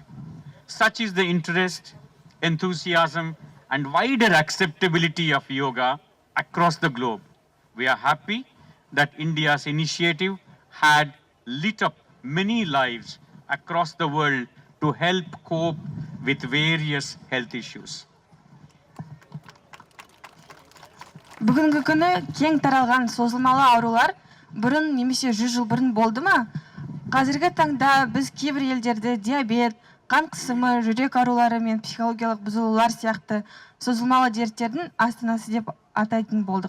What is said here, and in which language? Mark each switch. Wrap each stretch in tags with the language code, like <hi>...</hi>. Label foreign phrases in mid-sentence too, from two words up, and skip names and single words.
<en>Such is the interest, enthusiasm, and wider acceptability of yoga across the globe. We are happy that India's initiative had lit up many lives across the world to help cope with various health issues.</en> <kk>Бүгінгі күні кең таралған созылмалы аурулар бұрын немесе 100 жыл бұрын болды ма? Қазіргі таңда біз кейбір елдерде диабет, қан қысымы, жүрек аурулары мен психологиялық бұзылулар сияқты созылмалы дерттердің астанасы деп атайтын болдық.</kk>